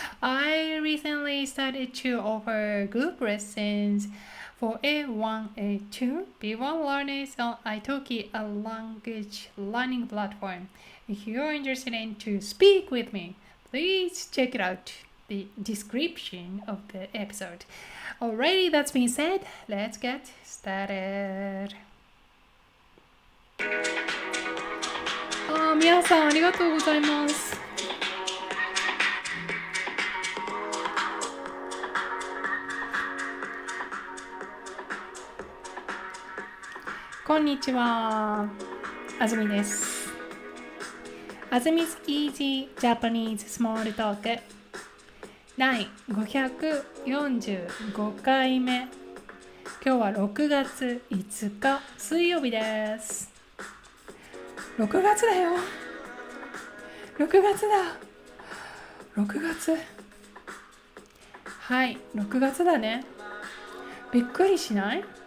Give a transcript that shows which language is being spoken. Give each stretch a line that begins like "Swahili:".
English: I recently started to offer group lessons for A1, A2, B1 learners on Italki, a language learning platform. If you're interested in to speak with me, please check it out. The description of the episode. Alrighty, that's been said, let's get started.
Japanese: 皆さんありがとうございます。こんにちは、あずみです。 Azmi's Easy Japanese Small Talk第545回目。今日は6月5日水曜日です。 6月だよ。6月だ。6月。はい、6月だね。びっくりしない？